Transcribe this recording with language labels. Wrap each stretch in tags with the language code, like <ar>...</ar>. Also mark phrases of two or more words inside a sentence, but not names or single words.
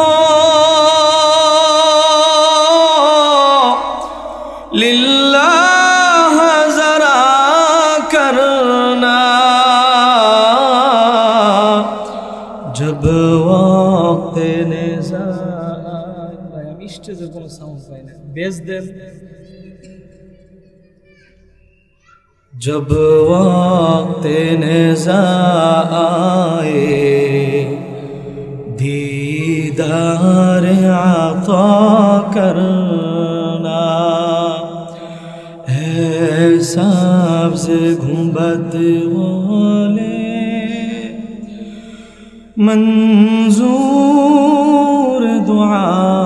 <ur>للہ ذرا کرنا جب وقت نزاع</ur> <bn>আমি স্টেজের কোনো সাউন্ড পাই না বেস দেন</bn> <ur>جب وقت نزاع آئے دیدار عطا کرنا اے سبز گنبد والے منظور دعا</ur>